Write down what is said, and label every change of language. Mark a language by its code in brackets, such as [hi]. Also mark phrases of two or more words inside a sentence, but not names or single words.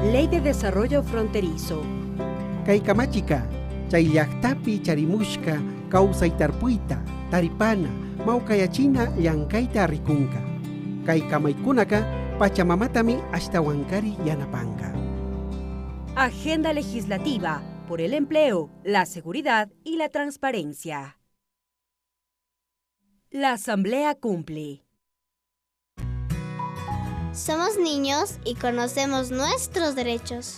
[es] de Desarrollo Fronterizo. [qu] Kaikamachica, chayllaktapi charimushka, kausaytarpuita, taripana, maukayachina llankaita rikunka. Kaikamaikunaka, pachamamatami ashtawankari yanapanga. [es] Agenda legislativa por el empleo, la seguridad y la transparencia. La Asamblea cumple. Somos niños y conocemos nuestros derechos.